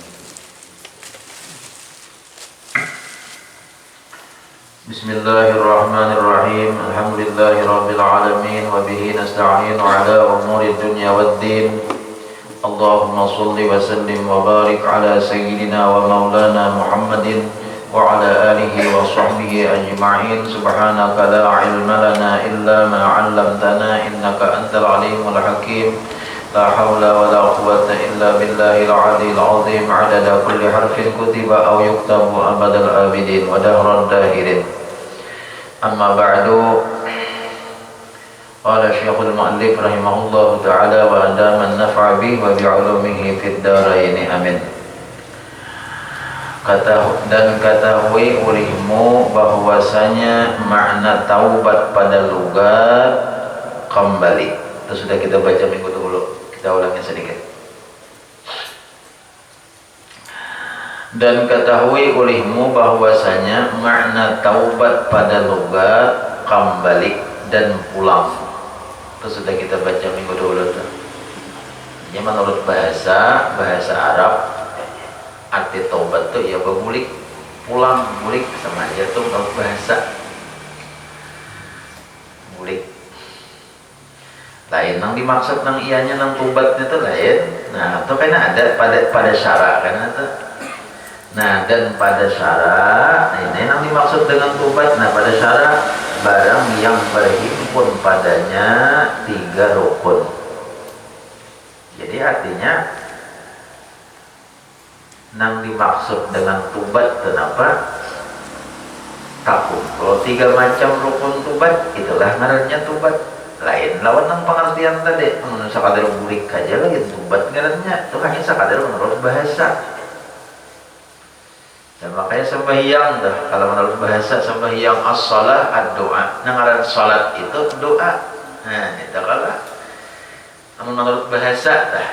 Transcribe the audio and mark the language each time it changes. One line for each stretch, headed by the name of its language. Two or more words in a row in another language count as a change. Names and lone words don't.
Arabic: بسم الله الرحمن الرحيم. الحمد لله رب العالمين وبه نستعين على أمور الدنيا والدين. اللهم صل وسلم وبارك على سيدنا ومولانا محمد وعلى آله وصحبه أجمعين. سبحانك لا علم لنا إلا ما علمتنا إنك أنت العليم الحكيم. لا حول ولا قوة إلا بالله العلي العظيم. عدد كل حرف كتب أو يكتب أبد الآبدين ودهر الداهرين. أما بعد. قال شيخ المؤلف رحمه الله تعالى وأدام النفع به وبعلومه في الدارين آمين.
Indonesian: Dan ketahui olehmu bahwasanya makna taubat pada lughat kembali. Itu sudah kita baca minggu dulu. Kita ulangi sedikit. Dan ketahui olehmu bahwasanya makna taubat pada lughat kembali dan pulang. Itu sudah kita baca minggu dulu. Ini menurut bahasa Arab arti taubat itu ya bergulik, pulang, gulik sama aja tuh menurut bahasa. Gulik.
Banjar: Lain nang dimaksud nang ianya nang taubatnya itu lain.
Indonesian: Nah, itu kan ada pada syarat kan itu. Nah, dan pada syarat, ini yang dimaksud dengan taubat. Nah, pada syarat barang yang berhimpun padanya 3 rukun. Jadi artinya yang dimaksud dengan taubat kenapa? Takut.
Banjar: Kalau 3 macam rukun taubat, itulah ngarannya taubat. Lain lawan yang pengertian tadi, menurut sakadar bulik aja lagi taubat ngarannya.
Indonesian: Itu hanya sakadar menurut bahasa. Dan makanya sembahyang dah, kalau menurut bahasa sembahyang
Arabic: الصلاة الدعاء.
Banjar: Nah, ngaran salat itu doa. Nah, itu kalau menurut bahasa dah.